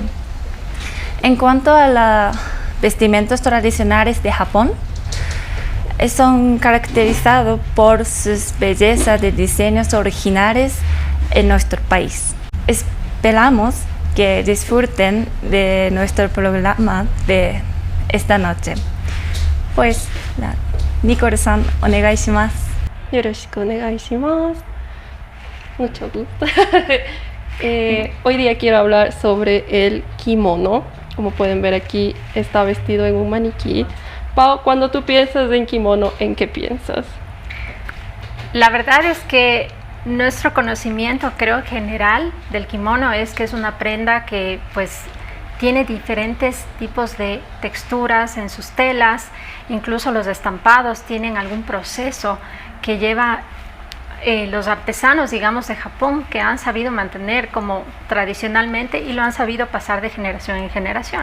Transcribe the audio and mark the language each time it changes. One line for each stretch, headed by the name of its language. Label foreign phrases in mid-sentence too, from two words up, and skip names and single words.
Spanish: En cuanto a los vestimentas tradicionales de Japón, son caracterizados por sus bellezas de diseños originales en nuestro país. Esperamos que disfruten de nuestro programa de esta noche. Pues,
Japanese: ニコールさん、お願いします. よろしくお願いします.
Spanish: Mucho gusto. Hoy día quiero hablar sobre el kimono. Como pueden ver aquí, está vestido en un maniquí. Pau, cuando tú piensas en kimono, ¿en qué piensas? La verdad es que nuestro conocimiento, creo, general del kimono es que es una prenda que pues tiene diferentes tipos de texturas en sus telas, incluso los estampados tienen algún proceso que lleva los artesanos, digamos, de Japón, que han sabido mantener como tradicionalmente y lo han sabido pasar de generación en generación.